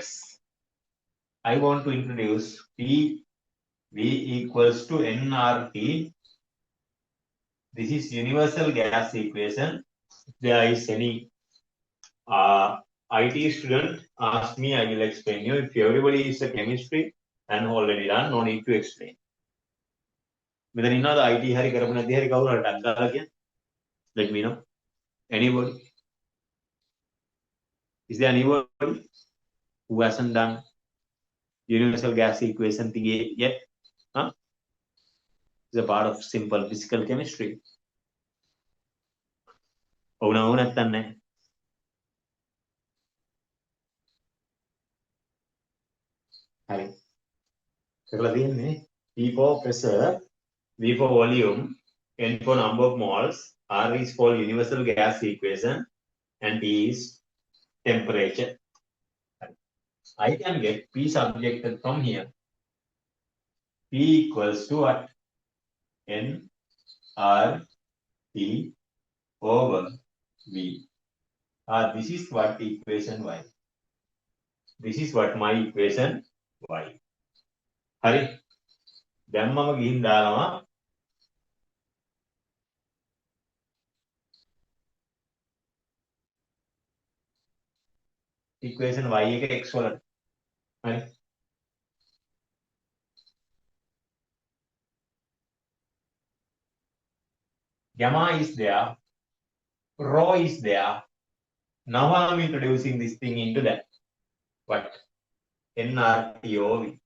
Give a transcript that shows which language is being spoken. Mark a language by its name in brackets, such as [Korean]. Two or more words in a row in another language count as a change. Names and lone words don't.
[English] I want to introduce P V equals to nRT. This is universal gas equation. If there is any IT student, ask me, I will explain you. If everybody is a chemistry and already done, no need to explain. [Sinhala] මෙතන ඉන්නවද IT හරි කරපු නැති හරි කවුරු හරි ටක් ගාලා කියන්න. [English] Let me know. Anybody? Is there anybody who hasn't done universal gas equation thing yet? Huh? It's a part of simple physical chemistry. Oh no, [Sinhala] නැත්තන් නැහැ. හරි. කරලා තියෙන්නේ [English] P for pressure, V for volume, N for number of moles, R is for universal gas equation, and T is temperature. I can get P subjected from here. P equals to what? N R T over V. This is what equation Y. This is what my equation Y. [Sinhala] Hari. දැන් මම ගිහින් දානවා equation Y එක x වලට. හරි. [English] Gamma is there, rho is there. Now I'm introducing this thing into that. What? nRTOV.